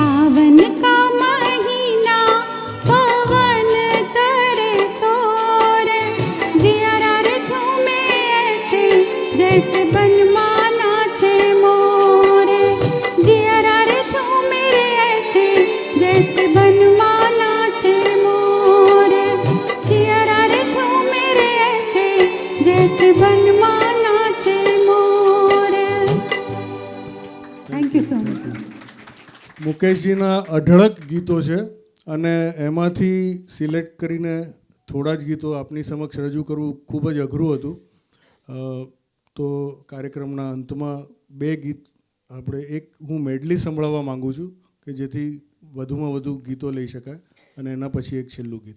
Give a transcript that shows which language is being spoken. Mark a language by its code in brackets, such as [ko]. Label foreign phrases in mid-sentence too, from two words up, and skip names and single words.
[hi] सावन का महीना पवन करे शोर जियरा रे झूमे ऐसे जैसे बनमाना छे मोर जियरा रे झूमे रे ऐसे जैसे बनमाना छे मोर जियरा रे झूमे रे ऐसे जैसे बनमाना छे मोर [en] thank you so much [gu] મુકેશજીના અઢળક ગીતો છે અને એમાંથી સિલેક્ટ કરીને થોડા જ ગીતો આપની સમક્ષ રજૂ કરવું ખૂબ જ અઘરું હતું. તો કાર્યક્રમના અંતમાં બે ગીત આપણે એક હું મેડલી સંભળાવવા માગું છું કે જેથી વધુમાં વધુ ગીતો લઈ શકાય અને એના પછી એક છેલ્લું ગીત.